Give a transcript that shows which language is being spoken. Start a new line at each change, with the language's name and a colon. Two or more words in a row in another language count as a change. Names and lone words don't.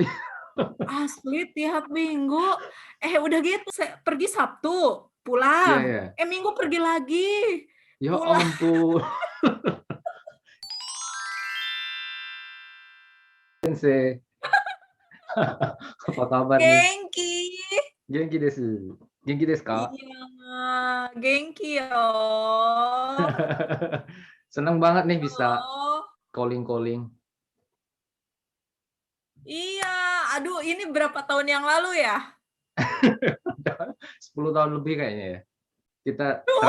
Indonesian: Asli tiap minggu. Udah gitu pergi Sabtu, Iya pulang. ya. Minggu pergi lagi, Ya pulang. ampun. Sensei, apa kabar nih? Genki.
Japanese: 元気です. 元気ですか? Iya, 元気よ.
Indonesian: Seneng banget nih bisa Oh, calling-calling. iya. Aduh, ini berapa tahun yang lalu ya? 10 tahun lebih kayaknya ya. Kita Duh,